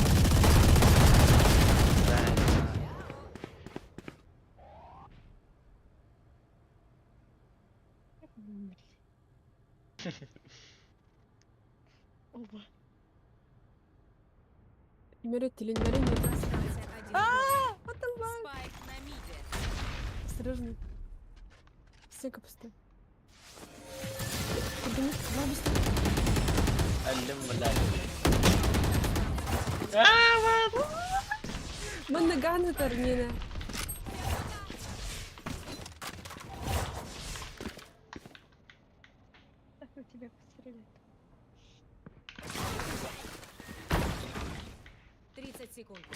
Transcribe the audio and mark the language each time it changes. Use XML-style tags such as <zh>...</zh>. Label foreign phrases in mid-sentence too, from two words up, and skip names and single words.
<ru>Оба. Мерет или не мерет? Остался один игрок. Спайк на миде. Осторожно. Стенка пустая. Поднимись, давай быстрее.</ru> <tr>Öldüm mü lan?</tr> <ru>Мы на ганы торнина. Так у тебя пострелят. 30 секунд.</ru>